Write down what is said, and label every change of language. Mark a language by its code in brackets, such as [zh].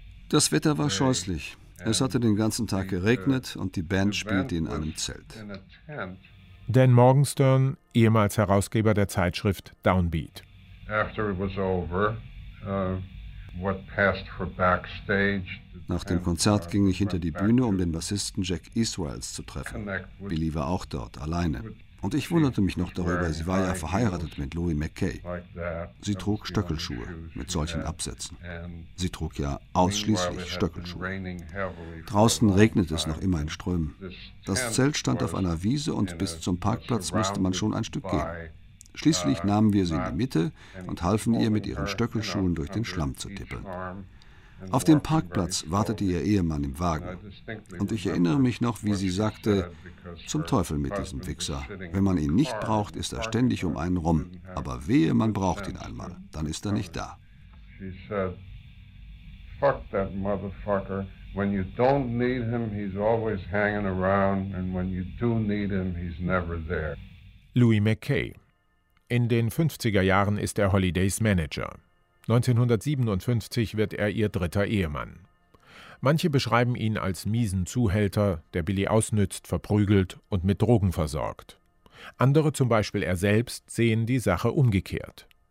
[de] Das Wetter war scheußlich. Es hatte den ganzen Tag geregnet und die Band spielte in einem Zelt. Dan Morgenstern, ehemals Herausgeber der Zeitschrift Downbeat. [en] After it was over, what passed for backstage? [de] Nach dem Konzert ging ich hinter die Bühne, um den Bassisten Jack Israels zu treffen. Billie war auch dort, alleine. Und ich wunderte mich noch darüber, sie war ja verheiratet mit Louis McKay. Sie trug Stöckelschuhe mit solchen Absätzen. Sie trug ja ausschließlich Stöckelschuhe. Draußen regnete es noch immer in Strömen. Das Zelt stand auf einer Wiese und bis zum Parkplatz musste man schon ein Stück gehen. Schließlich nahmen wir sie in die Mitte und halfen ihr, mit ihren Stöckelschuhen durch den Schlamm zu tippeln. Auf dem Parkplatz wartete ihr Ehemann im Wagen. Und ich erinnere mich noch, wie sie sagte, zum Teufel mit diesem Wichser. Wenn man ihn nicht braucht, ist er ständig um einen rum. Aber wehe, man braucht ihn einmal, dann ist er nicht da. [en] She said, fuck that motherfucker. When you don't need him, he's always hanging around. And when you do need him, he's never there. Louis McKay. [de] In den 50er Jahren ist er Holidays Manager. 1957 wird er ihr dritter Ehemann. Manche beschreiben ihn als miesen Zuhälter, der Billie ausnützt, verprügelt und mit Drogen versorgt. Andere, zum Beispiel er selbst, sehen die Sache umgekehrt.